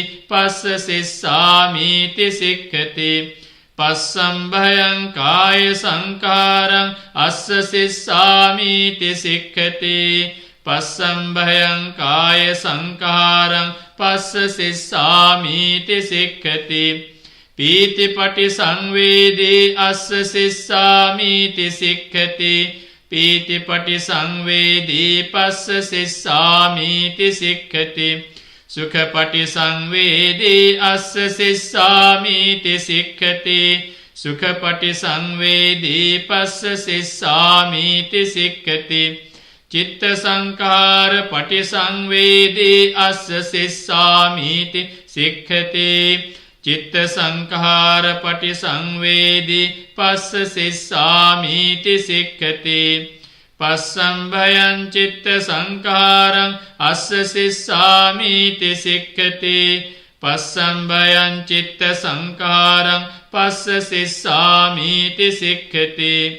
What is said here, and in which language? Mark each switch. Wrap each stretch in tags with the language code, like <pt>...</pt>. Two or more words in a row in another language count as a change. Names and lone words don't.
<pi>පස්ස සිස්සාමීති සික්ඛති පස්සම්භයං කාය සංඛාරං අස්ස සිස්සාමීති සික්ඛති පස්සම්භයං කාය සංඛාරං පස්ස සිස්සාමීති සික්ඛති පීතිපටි සංවේදී අස්ස සිස්සාමීති සික්ඛති පීතිපටි සංවේදී පස්ස සිස්සාමීති සික්ඛති සුඛපටි සංවේදී අස්ස සිස්සාමීති සික්ඛති සුඛපටි සංවේදී පස්ස සිස්සාමීති සික්ඛති චිත්ත සංඛාර පටි සංවේදී අස්ස සිස්සාමීති සික්ඛති චිත්ත සංඛාර පටි සංවේදී පස්ස සිස්සාමීති සික්ඛති පස්සම්භයං චිත්ත සංඛාරං අස්ස සිස්සාමීති සික්ඛති පස්සම්භයං චිත්ත සංඛාරං පස්ස සිස්සාමීති සික්ඛති</pi>